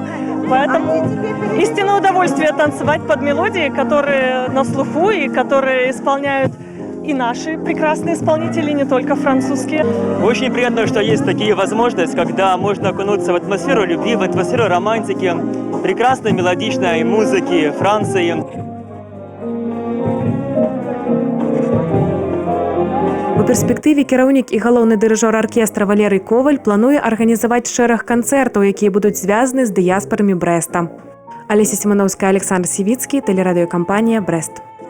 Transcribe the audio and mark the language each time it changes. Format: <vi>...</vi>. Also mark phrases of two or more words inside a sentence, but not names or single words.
<ru>Поэтому истинное удовольствие танцевать под мелодии, которые на слуху и которые исполняют и наши прекрасные исполнители, не только французские. Очень приятно, что есть такие возможности, когда можно окунуться в атмосферу любви, в атмосферу романтики, прекрасной мелодичной музыки Франции.</ru> <be>У перспектыве кіраўнік і галоўны дырыжор аркестра Валерый Коваль плануе арганізаваць шэраг канцэртаў, якія будуць звязаны з дыяспарамі Брэста. Алеся Сімановская, Александр Сівіцкі, тэлерадыёкампанія «Брэст».</be>